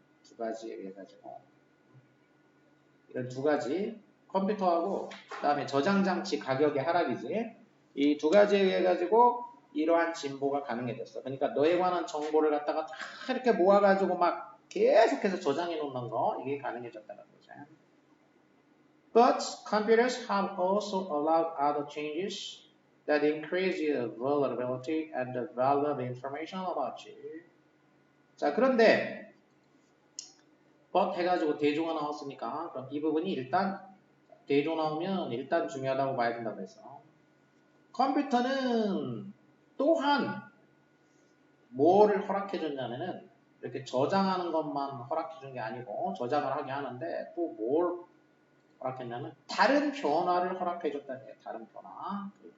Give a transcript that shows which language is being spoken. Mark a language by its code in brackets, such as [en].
[ko] 두 가지에 의해 가지고. 이런 두 가지, 컴퓨터하고 그다음에 저장 장치 가격의 하락이지. 이 두 가지에 의해 가지고 이러한 진보가 가능해졌어. 그러니까 너에 관한 정보를 갖다가 다 이렇게 모아가지고 막 계속해서 저장해 놓는 거, 이게 가능해졌다는 거죠. [en] But computers have also allowed other changes that increase the vulnerability and the value of information about you. [ko] 자, 그런데 but 해가지고 대조가 나왔으니까 그럼 이 부분이 일단 대조 나오면 일단 중요하다고 봐야 된다고 해서 컴퓨터는 또한 뭐를 허락해 줬냐면은 이렇게 저장하는 것만 허락해 준 게 아니고 저장을 하게 하는데 또 뭘 허락했냐면 다른 변화를 허락해 줬다는 거예요. 다른 변화.